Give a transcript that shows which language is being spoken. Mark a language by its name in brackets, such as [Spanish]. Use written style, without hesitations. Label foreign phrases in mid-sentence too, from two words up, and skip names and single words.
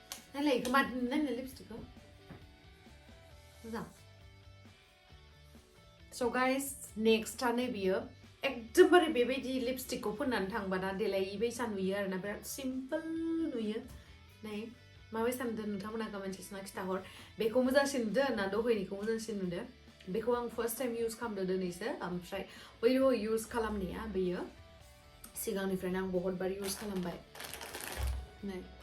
[Bodo] नायलाय खोमा नायलाय लिपस्टिकखौ मोजां [English] So guys, [Bodo] next टानो बियो एकदमबारे बेबायदि लिपस्टिकखौ फोननानै थांबाना देलायि बायसा नुयो आरोना बिराद सिम्पोल नुयो नै माबायदि सानदों नोंथांमोना कमेन्ट सेक्सनाव खिथाहर बेखौ मोजांसिन नुदों ना दहायनिखौ मोजांसिन नुदों बेखौ आं [English] first time [Bodo] इउज खालामदों दिनैसो ओमफ्राय बै इउज खालामनाया बेयो सिगांनिफ्रायनो आं [Hindi] बहुत बार [Bodo] इउज खालामबाय नै